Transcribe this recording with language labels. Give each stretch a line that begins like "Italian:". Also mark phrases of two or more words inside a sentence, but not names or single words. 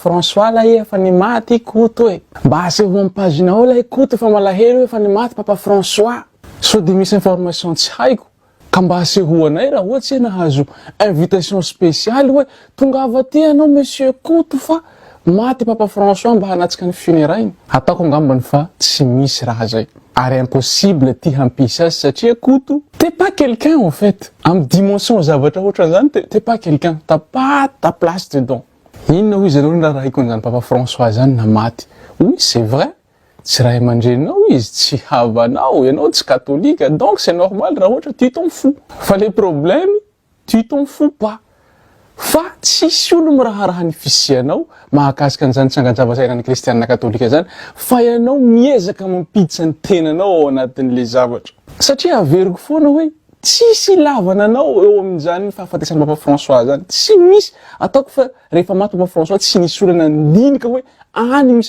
Malagasy: François la efa ni maty Koto e mba aseho amin'ny pagenao la Koto fa malahelo efa ni maty Papa François so de misy information tsy haiko ka mba asehoanay raha ohatsy hoe nahazo
French: invitation spéciale
Malagasy: hoe tonga avaty anao monsieur Koto fa maty Papa François mba hanatsika ny funérailles ataoko angambany fa tsy misy raha zay ary impossible ty hampisy azy satria Koto
French: t'es pas quelqu'un en fait
Malagasy: amin'ny dimension zavatra ohatran'izany
French: t'es pas quelqu'un t'as pas ta place dedans
Malagasy: inona ho izy anao ny raha raiko an'izany Papa François zany na maty
French: oui c'est vrai
Malagasy: tsy raha aman-drenao izy tsy havanao ianao tsy katolika
French: donc c'est normal
Malagasy: raha ohatra
French: tu t'en fous
Malagasy: fa
French: le problème tu t'en fous pas
Malagasy: fa tsisy olo miraharaha ny fisianao mahakasika an'izany tsanganjavasainan'ny kristianina katolika zany fa ianao miezaka mampiditra ny tenanao ao anatin'le zavatra satria averiko foana hoe tsisy ilavana anao eo amin'izany fahafatesan'ny Papa François zany tsy misy ataoko fa rehefa maty Papa François tsy nisy olana ndinika hoe any misy